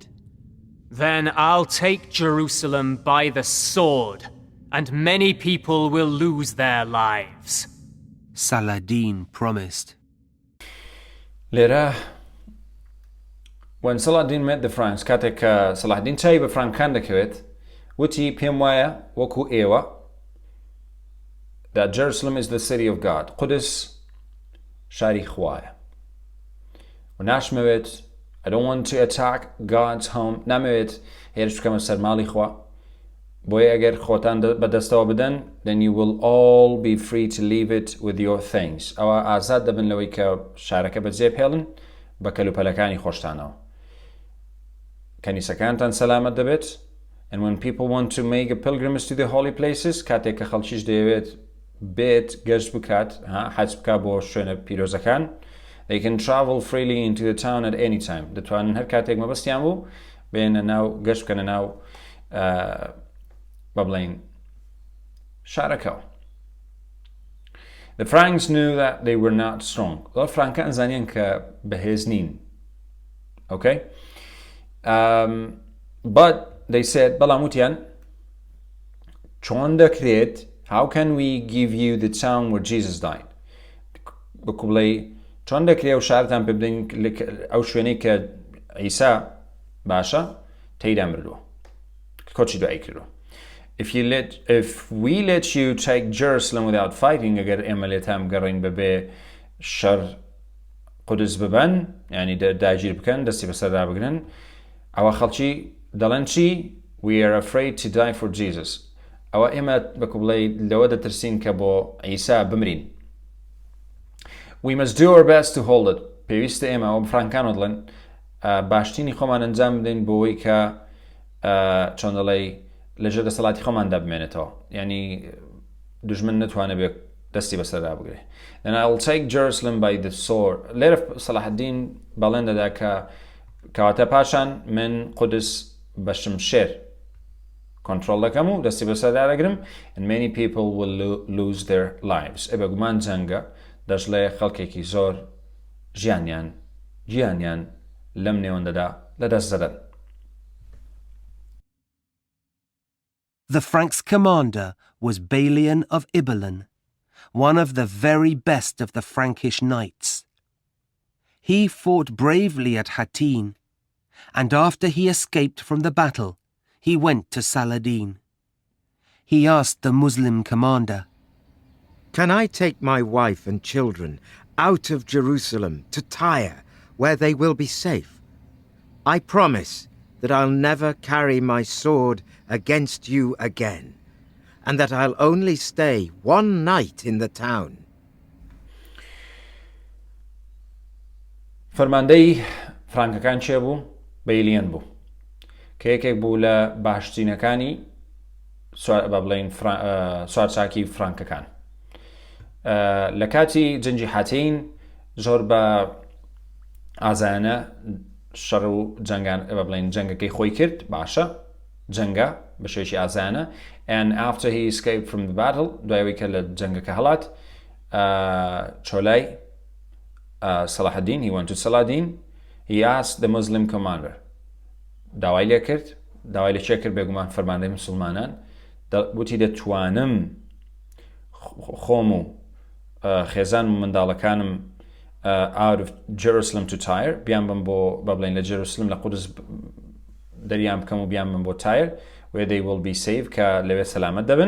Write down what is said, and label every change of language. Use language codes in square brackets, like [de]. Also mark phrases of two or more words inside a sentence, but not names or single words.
[en] Then I'll take Jerusalem by the sword, and many people will lose their lives. Saladin promised. Lera, when Saladin met the Franks, [ckb] کاتێک سەڵاحەدین چای بە فرانکان دەکەوێت وتی پێم وایە وەکو ئێوە [en] that Jerusalem is the city of God. [ckb] قودس شاری خوایە. و ناشمەوێت [en] I don't want to attack God's home. [ckb] نامەوێت هێرش بکەمە سەر ماڵی خوا. بۆیە ئەگەر خۆتان بەدەستەوە بدەن [en] then you will all be free to leave it with your things. [ckb] ئەوە ئازاد دەبن لەوەی کە شارەکە بەجێ بهێڵن بە کەلوپەلەکانی خۆشتانەوە. کەنیسەکانتان سەلامەت دەبێت. [en] And when people want to make a pilgrimage to the holy places, [ckb] کاتێک کە خەڵکیش دەیەوێت بێت گەشت بکات حەج بکات بۆ شوێنە پیرۆزەکان [en] they can travel freely into the town at any time. [ckb] دەتوانن هەر کاتێک مەبەستیان بوو بێنە ناو گەشت بکەنە ناو بەبڵین شارەکەەوە. [en] The Franks knew that they were not strong. [ckb] فرانکان زانیان کە بەهێز نین. [en] Okay? But they said, [ckb] بەڵام وتیان چۆن دەکرێت [en] how can we give you the town where Jesus died? [ckb] بەکو بڵێ چۆن دەکرێت و شارتان پێ بدەین ئەو شوێنەی کە عیسا باشە تێیدا مردووە کۆچی دوایی کردووە. [en] If we let you take Jerusalem without fighting, [ckb] ئەگەر ئێمە لێتان بگەڕین بەبێ شەڕ قودس ببەن یعنی داگیر بکەن دەستی بەسەردا بگرن ئەوە خەڵکی دەڵێن چی [en] we are afraid to die for Jesus [ckb] ئەوە ئێمە بەکو بڵێ لەوە دەترسین کە بۆ عیسا بمرین. [en] We must do our best to hold it. [ckb] پێویستە ئێمە ئەوە فرانکانۆ دڵێن باشترینی خۆمان ئەنجام بدەین بۆەوەی کە چۆن دەڵێ لەژێر دەسەڵاتی خۆماندا بمێنێتەوە یعنی دوژمن نتوانێت بێ دەستی بەسەردا بگرێ. [en] Then I will take Jerusalem by the sword. [ckb] لێرە سەڵاحەدین بەڵێن دەدا کە کەواتە پاشان من قودس بە شمشێر کۆنترۆڵ دەکەم و دەستی بەسەردا دەگرم [en] and many people will lose their lives. [ckb] بەگومان جەنگە دەژڵێ خەڵکێکی زۆر ژیانیان لەم نێوەندەدا لەدەست دەدەن. [en] The Franks' commander was Balian of Ibelin, one of the very best of the Frankish knights. He fought bravely at Hattin, and after he escaped from the battle, he went to Saladin. He asked the Muslim commander, "Can I take my wife and children out of Jerusalem to Tyre, where they will be safe? I promise that I'll never carry my sword against you again, and that I'll only stay one night in the town." [ckb] فەرماندەی فرانکەکان چێ بوو؟ بەیلیەن بوو کە یەکێک بوو لە باشترینەکانی با بڵێن سوارچاکی فرانکەکان. لە کاتی جەنگی حاتین زۆر بە ئازانە شەڕ و جەنگان با بڵێن جەنگەکەی خۆی کرد باشە جەنگە بە شێوەیەکی ئازانە [en] and after he escaped from the battle [ckb] دوایەوەی کە لە جەنگەکە هەڵات چۆلای [en] Saladin, he went to Saladin. He asked the Muslim commander. [ckb] داوای لێ کرد داوای لە چێ کرد بێگومان فەرماندەی مسلمانان وتی دەتوانم خۆم و خێزان و منداڵەکانم [en] out of Jerusalem to Tyre [ckb] بیان بم بۆ بەبڵێن لە جێروسلم لە قودس دەریان بکەم و بیان بم بۆ Tyre [en] where they will be safe [ckb] کە لەوێ سەلامەت دەبن.